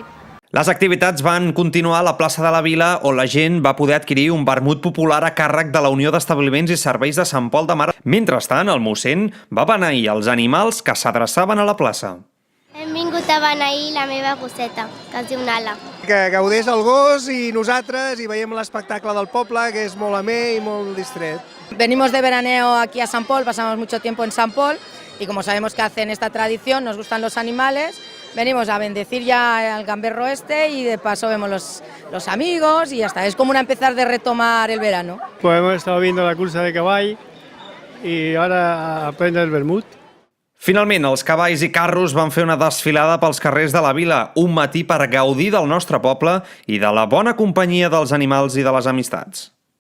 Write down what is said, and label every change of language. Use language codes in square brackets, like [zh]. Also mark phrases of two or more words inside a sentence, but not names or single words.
[ca] Les activitats van continuar a la plaça de la Vila, on la gent va poder adquirir un vermut popular a càrrec de la Unió d'Establiments i Serveis de Sant Pol de Mar. Mentrestant, el mossèn va beneir els animals que s'adreçaven a la plaça. Hem vingut a beneir la meva gosseta, que es diu Nala. Que gaudeix el gos i nosaltres i veiem l'espectacle del poble, que és molt amè i molt distret. [es] Venimos de veraneo aquí a San Pol, pasamos mucho tiempo en San Pol y como sabemos que hacen esta tradición, nos gustan los animales, venimos a bendecir ya al gamberro este y de paso vemos los amigos y ya está. Es como una empezar de retomar el verano. Pues hemos estado viendo la [ca] cursa de cavall [es] y ahora aprende el vermut. [ca] Finalment, els cavalls i carros van fer una desfilada pels carrers de la vila, un matí per gaudir del nostre poble i de la bona companyia dels animals i de les amistats.